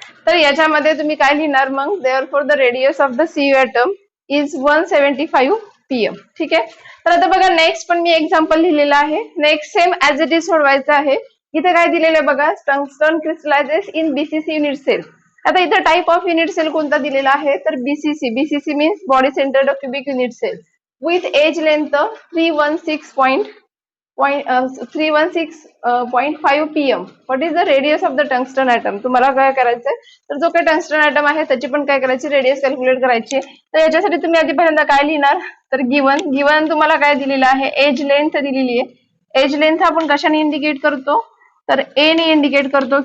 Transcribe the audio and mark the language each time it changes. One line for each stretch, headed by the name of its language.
Marathi: तर याच्यामध्ये तुम्ही काय लिहिणार मग,
English: Therefore the radius of the CU atom is 175 pm.
Marathi: ठीक आहे. तर आता बघा नेक्स्ट पण मी एक्झाम्पल लिहिलेलं आहे. Next
English: same as it is
Marathi: सोडवायचं आहे. इथे काय दिलेलं आहे बघा,
English: Tungsten crystallises in BCC unit cell.
Marathi: आता इथे टाइप ऑफ युनिट सेल कोणता दिलेला आहे तर BCC.
English: BCC means body centred cubic unit cell with edge length 316.5 pm. What is the radius of the tungsten atom.
Marathi: तुम्हाला काय करायचंय तर जो काही टंगस्टन ॲटम आहे त्याची पण काय करायची, रेडियस कॅल्क्युलेट करायची. तर याच्यासाठी तुम्ही आधी पहिल्यांदा काय लिहिणार तर गिवन तुम्हाला काय दिलेलं आहे, एज लेंथ दिलेली आहे. एज लेंथ आपण कशाने इंडिकेट करतो तर ए ने इंडिकेट करतो.